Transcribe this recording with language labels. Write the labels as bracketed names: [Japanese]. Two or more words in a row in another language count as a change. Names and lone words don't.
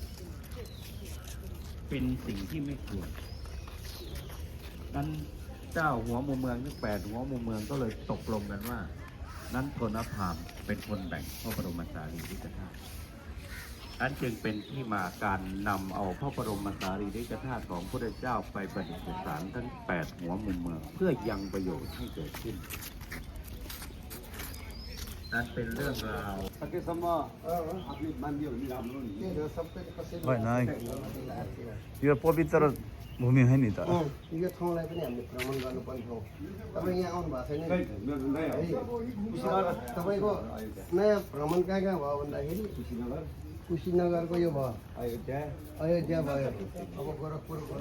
[Thai] เป็นสิ่งที่ไม่ควรนั้นเจ้าหัวมุมเมืองทั้ง8หัวมุมเมืองก็เลยตกลงกันว่านั้นโทนพามเป็นคนแบ่งพระบรมสารีริกธาตุนั้นจึงเป็นที่มาการนำเอาพระบรมสารีริกธาตุของพระพุทธเจ้าไปประดิษฐานทั้ง8หัวมุมเมืองเพื่อยังประโยชน์ให้เกิดขึ้นนั้นเป็นเรื่องราว [Nepali] होइन यो पवित्र भूमि हो नि त यो ठाउँलाई पनि हामीले भ्रमण गर्नुपर्ने ठाउँ तपाईँ यहाँ आउनु भएको छैन तपाईँको नयाँ भ्रमण कहाँ कहाँ भयो भन्दाखेरि कुशीनगरको यो भयो अयोध्या भयो अब गोरखपुर